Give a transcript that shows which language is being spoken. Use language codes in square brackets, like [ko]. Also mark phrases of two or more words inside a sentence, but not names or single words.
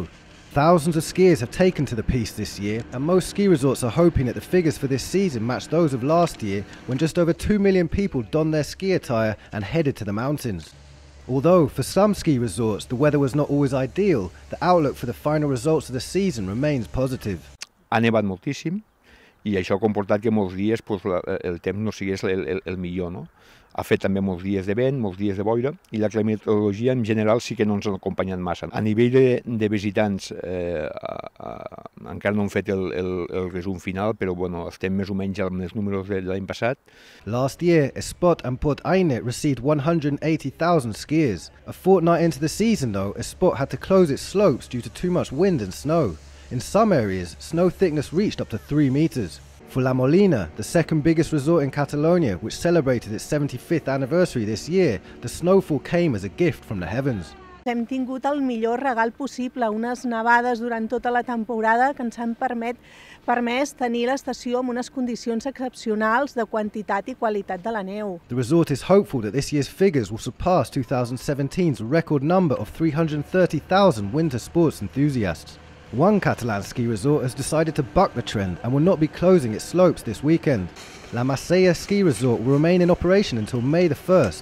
[en] Thousands of skiers have taken to the piste this year, and most ski resorts are hoping that the figures for this season match those of last year, when just over 2 million people donned their ski attire and headed to the mountains. Although, for some ski resorts, the weather was not always ideal, the outlook for the final results of the season remains positive. [ca] Ha nevat moltíssim i això ha comportat que molts dies el temps no sigués el millor, no? Ha fet també molts dies de vent, molts dies de boira, i la climatologia en general sí que no ens ha acompanyat massa. A nivell de visitants encara no hem fet el resum final, però bueno, estem més o menys amb els números de l'any passat. [en] Last year, Espot and Port Ainet received 180,000 skiers. A fortnight into the season though, Espot had to close its slopes due to too much wind and snow. In some areas, snow thickness reached up to 3 meters. For La Molina, the second biggest resort in Catalonia, which celebrated its 75th anniversary this year, the snowfall came as a gift from the heavens. [ca] Hem tingut el millor regal possible, unes nevades durant tota la temporada que ens han permès tenir l'estació amb unes condicions excepcionals de quantitat i qualitat de la neu. [en] The resort is hopeful that this year's figures will surpass 2017's record number of 330,000 winter sports enthusiasts. One Catalan ski resort has decided to buck the trend and will not be closing its slopes this weekend. La Masella ski resort will remain in operation until May the 1st.